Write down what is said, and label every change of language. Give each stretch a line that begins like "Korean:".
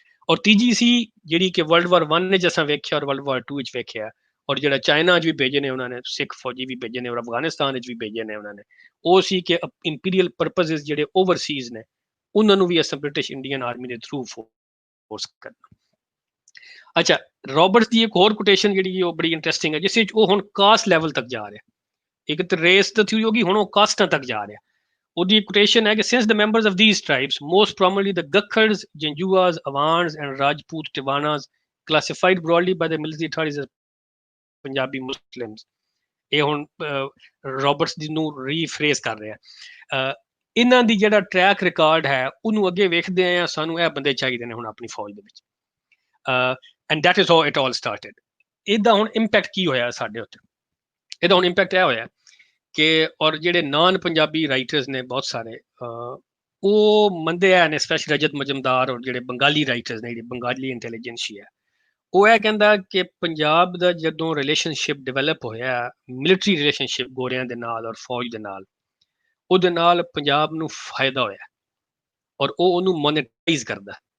Punjabi: ਔਰ ਤੀਜੀ ਸੀ ਜਿਹੜੀ ਕਿ ਵਰਲਡ ਵਾਰ 1 ਨੇ ਜਿਸਾਂ ਵੇਖਿਆ ਔਰ ਵਰਲਡ ਵਾਰ 2 ਵਿੱਚ ਵੇਖਿਆ, ਔਰ ਜਿਹੜਾ ਚਾਈਨਾ 'ਚ ਵੀ ਭੇਜੇ ਨੇ ਉਹਨਾਂ ਨੇ ਸਿੱਖ ਫੌਜੀ ਵੀ ਭੇਜੇ ਨੇ ਔਰ ਅਫਗਾਨਿਸਤਾਨ ਵਿੱਚ ਵੀ ਭੇਜੇ ਨੇ ਉਹਨਾਂ ਨੇ, ਉਹ ਸੀ ਕਿ ਇੰਪੀਰੀਅਲ ਪਰਪਸਿਸ ਜਿਹੜੇ ਓਵਰਸੀਜ਼ ਨੇ ਉਹਨਾਂ ਨੂੰ ਵੀ ਅਸਾਂ ਬ੍ਰਿਟਿਸ਼ ਇੰਡੀਅਨ ਆਰਮੀ ਦੇ ਥਰੂ ਫੋਰਸ ਕਰਨਾ। ਅੱਛਾ, ਰੋਬਰਟਸ ਦੀ ਇੱਕ ਹੋਰ ਕੋਟੇਸ਼ਨ ਜਿਹੜੀ ਉਹ ਬੜੀ ਇੰਟਰਸਟਿੰਗ ਹੈ, ਜਿਸ ਵਿੱਚ ਉਹ ਹੁਣ ਕਾਸਟ ਲੈਵਲ ਤੱਕ ਜਾ ਰਿਹਾ। ਇੱਕ ਤਾਂ ਰੇਸ ਤਾਂ ਥੀ ਹੋਗੀ, ਹੁਣ ਉਹ ਕਾਸਟਾਂ ਤੱਕ ਜਾ ਰਿਹਾ। ਉਹਦੀ ਕੋਟੇਸ਼ਨ ਹੈ ਕਿ
English: since the members of these tribes, most prominently the Gakhars, Janjuas, Awans and Rajput Tiwanas, classified broadly by the military authorities as Punjabi Muslims,
Punjabi: ਇਹ ਹੁਣ ਰੋਬਰਟਸ ਦੀ ਨੂੰ ਰੀਫਰੇਸ ਕਰ ਰਿਹਾ। ਇਹਨਾਂ ਦੀ ਜਿਹੜਾ ਟਰੈਕ ਰਿਕਾਰਡ ਹੈ ਉਹਨੂੰ ਅੱਗੇ ਵੇਖਦੇ ਆ, ਸਾਨੂੰ ਇਹ ਬੰਦੇ ਚਾਹੀਦੇ ਨੇ ਹੁਣ ਆਪਣੀ ਫੌਜ ਦੇ ਵਿੱਚ।
English: And that is how it all started.
Punjabi: ਇਹਦਾ ਹੁਣ ਇੰਪੈਕਟ ਕੀ ਹੋਇਆ ਸਾਡੇ ਉੱਤੇ? ਇਹਦਾ ਹੁਣ ਇੰਪੈਕਟ ਇਹ ਹੋਇਆ ਕਿ ਔਰ ਜਿਹੜੇ ਨਾਨ ਪੰਜਾਬੀ ਰਾਈਟਰਸ ਨੇ ਬਹੁਤ ਸਾਰੇ, ਉਹ ਮੰਨਦੇ ਆ ਨੇ, ਸਪੈਸ਼ਲੀ ਰਜਤ ਮਜਮਦਾਰ ਔਰ ਜਿਹੜੇ ਬੰਗਾਲੀ ਰਾਈਟਰਸ ਨੇ, ਜਿਹੜੀ ਬੰਗਾਲੀ ਇੰਟੈਲੀਜੈਂਸੀ ਹੈ, ਉਹ ਇਹ ਕਹਿੰਦਾ ਕਿ ਪੰਜਾਬ ਦਾ ਜਦੋਂ ਰਿਲੇਸ਼ਨਸ਼ਿਪ ਡਿਵੈਲਪ ਹੋਇਆ, ਮਿਲਟਰੀ ਰਿਲੇਸ਼ਨਸ਼ਿਪ ਗੋਰਿਆਂ ਦੇ ਨਾਲ ਔਰ ਫੌਜ ਦੇ ਨਾਲ, ਉਹਦੇ ਨਾਲ ਪੰਜਾਬ ਨੂੰ ਫਾਇਦਾ ਹੋਇਆ ਔਰ ਉਹ ਉਹਨੂੰ ਮੋਨੇਟਾਈਜ਼ ਕਰਦਾ।